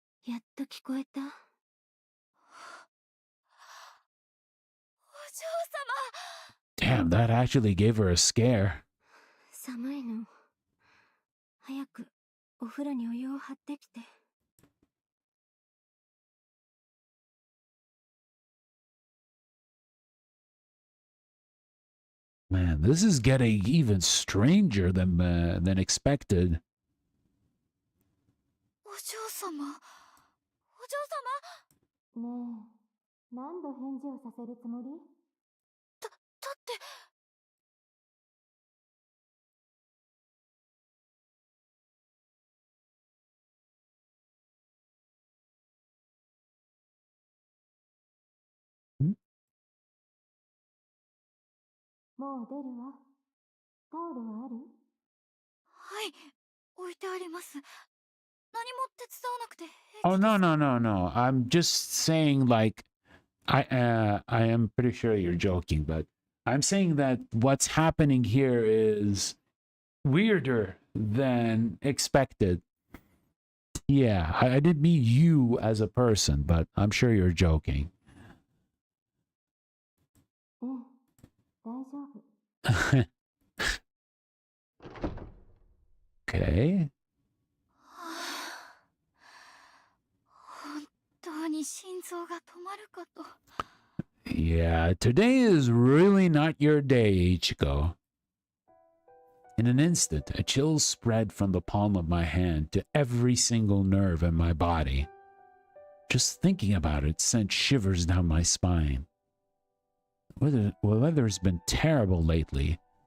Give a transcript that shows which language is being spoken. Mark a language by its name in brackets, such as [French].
[Japanese] やっと聞こえた。お嬢様。 [English] Damn, that actually gave her a scare. [Japanese] 寒いの。早くお風呂にお湯を張ってきて。 [English] Man, this is getting even stranger than expected. [Japanese] お嬢様。お嬢様。ねえ、何度返事をさせるつもり？だって。もう出るわ。タオルはある？はい、置いてあります。何も手伝わなくて平気です。 [English] Oh, no, no, no, no. I'm just saying, like, I am pretty sure you're joking, but I'm saying that what's happening here is weirder than expected. Yeah, I didn't mean you as a person, but I'm sure you're joking. [Japanese] 大丈夫。 [English] Okay. [Japanese] 本当に心臓が止まるかと。 [English] Yeah, today is really not your day, Ichiko. In an instant, a chill spread from the palm of my hand to every single nerve in my body. Just thinking about it sent shivers down my spine. The weather's been terrible lately.